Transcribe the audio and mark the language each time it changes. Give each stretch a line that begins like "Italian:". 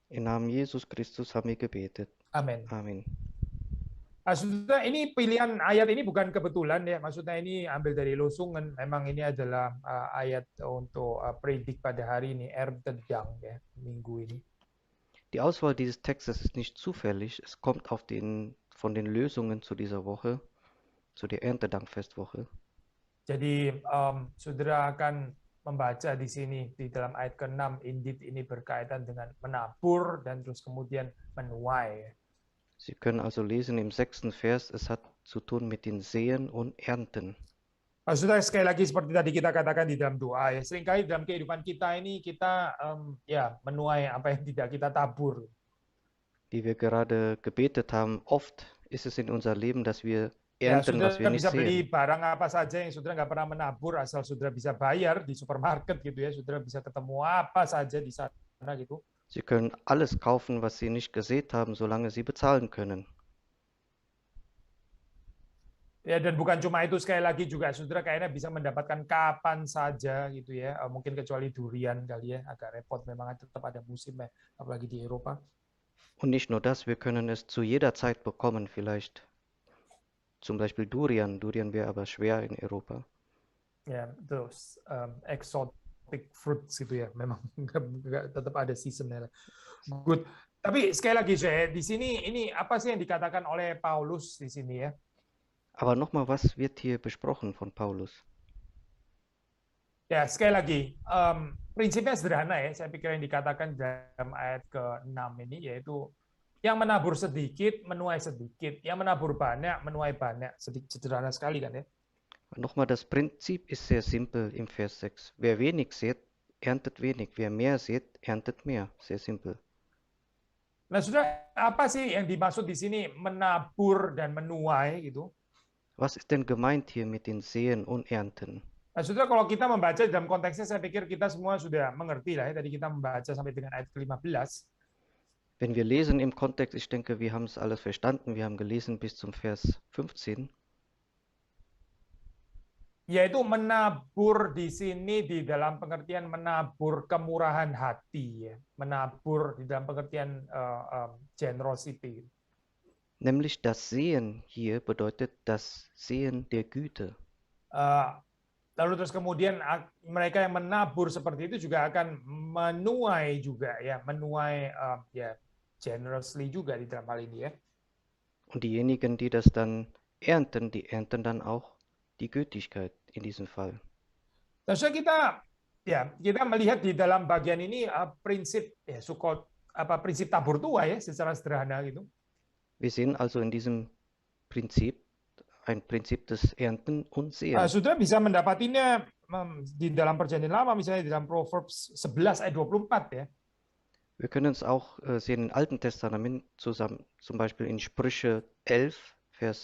German: Im Namen Jesus Christus haben wir gebetet.
Indonesian: Amin. Amin. Maksudnya ini pilihan ayat ini bukan kebetulan ya, maksudnya ini ambil dari Losungan. Memang ini adalah ayat untuk predik pada hari ini, Erntedank ya, minggu ini.
German: Die Auswahl dieses Textes ist nicht zufällig, es kommt von den Lösungen zu dieser Woche, zu der Erntedankfestwoche.
Indonesian: Jadi saudara akan membaca di sini di dalam ayat ke-6, indeed ini berkaitan dengan menabur dan terus kemudian menuai.
German: Sie können also lesen im 6. Vers, es hat zu tun mit den Säen und Ernten.
Indonesian: Saudara, sekali lagi seperti tadi kita katakan di dalam doa ya, seringkali dalam kehidupan kita ini kita ya menuai apa yang tidak kita tabur.
German: Wie wir gerade gebetet haben, oft ist es in unser Leben, dass wir
Indonesian: Ya,
German: ernten, was wir
Indonesian: saudara
German: nicht
Indonesian: bisa beli
German: sehen.
Indonesian: barang apa saja yang saudara nggak pernah menabur, asal saudara bisa bayar di supermarket gitu ya. Saudara bisa ketemu apa saja di sana gitu.
German: Sie können alles kaufen, was Sie nicht gesät haben, solange Sie bezahlen können.
Indonesian: Ya, dan bukan cuma itu, sekali lagi juga saudara kayaknya bisa mendapatkan kapan saja gitu ya. Mungkin kecuali durian kali ya, agak repot memang tetap ada musimnya, apalagi di Eropa.
German: Und nicht nur das, wir können es zu jeder Zeit bekommen, vielleicht. Zum Beispiel Durian. Durian wäre aber schwer in Europa.
Indonesian: Ya, terus
English: exotic fruits
Indonesian: gitu ya, memang tetap ada seasonnya. Good. Tapi sekali lagi saya di sini ini apa sih yang dikatakan oleh Paulus di sini ya?
German: Aber nochmal, was wird hier besprochen von Paulus?
Indonesian: Ya, sekali lagi, prinsipnya sederhana ya. Saya pikir yang dikatakan dalam ayat ke-6 ini yaitu yang menabur sedikit menuai sedikit, yang menabur banyak menuai banyak. Sederhana sekali kan ya.
German: Nochmal, das Prinzip ist sehr simpel im Vers 6. Wer wenig sät, erntet wenig. Wer mehr sät, erntet mehr. Sehr simpel.
Indonesian: Nah, sudah apa sih yang dimaksud di sini menabur dan menuai gitu?
German: Was ist denn gemeint hier mit den Säen und Ernten?
Indonesian: Nah, saudara, kalau kita membaca dalam konteksnya, saya pikir kita semua sudah mengerti lah ya. Tadi kita membaca sampai dengan ayat ke-15.
German: Wenn wir lesen im Kontext, ich denke, wir haben es alles verstanden. Wir haben gelesen bis zum Vers 15.
Indonesian: Yaitu menabur di sini di dalam pengertian menabur kemurahan hati, ya. Menabur di dalam pengertian generosity.
German: Nämlich das Sehen hier bedeutet das Sehen der Güte.
Indonesian: Lalu terus kemudian mereka yang menabur seperti itu juga akan menuai juga ya, menuai ya generously juga di dalam hal ini ya.
German: Und diejenigen, die das dann ernten, die ernten dann auch die Gütigkeit in diesem Fall.
Indonesian: Terus kita melihat di dalam bagian ini prinsip ya prinsip tabur tuai ya secara sederhana gitu.
German: Wir sehen also in diesem Prinzip ein Prinzip des Ernten und Säen.
Indonesian: Saudara bisa mendapatinya di dalam Perjanjian Lama, misalnya di dalam Proverbs 11 ayat 24 ya.
German: Wir können es auch sehen im Alten Testament zusammen, zum Beispiel in Sprüche 11, Vers